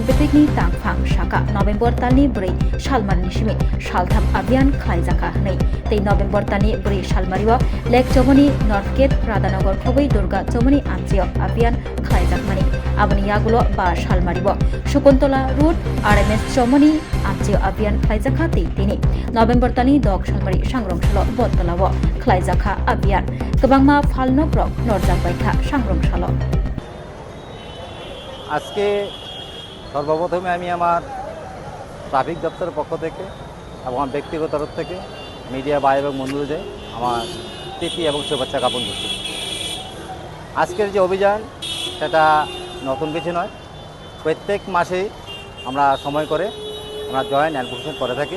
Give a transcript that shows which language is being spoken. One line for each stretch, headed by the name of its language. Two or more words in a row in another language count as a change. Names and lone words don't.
Kok Borok: betekni tang phang shaka November talni bri shalman nishimi shaltham abiyan khlaijaka hnei tei November tani bri shalmariwa lek chomoni North Gate Radhanagar khoboi Durga chomoni amjio abiyan khlaijakmani aboni yagulo ba shalmaribo Shukuntola route RMS chomoni amjio abiyan khlaijaka tei tini November tani dog shalmari sangrong shalo bottalawo khlaijaka abiyan kabangma phalno prok norjak baikha sangrong shalo
Bangla: আজকে সর্বপ্রথমে আমি আমার ট্রাফিক দপ্তরের পক্ষ থেকে এবং আমার ব্যক্তিগত তরফ থেকে মিডিয়া ভাই এবং বন্ধুদের আমার প্রীতি এবং শুভেচ্ছা জ্ঞাপন করছি। আজকের যে অভিযান সেটা নতুন কিছু নয়, প্রত্যেক মাসেই আমরা সময় করে আমরা
English: joint enforcement
Bangla: করে থাকি।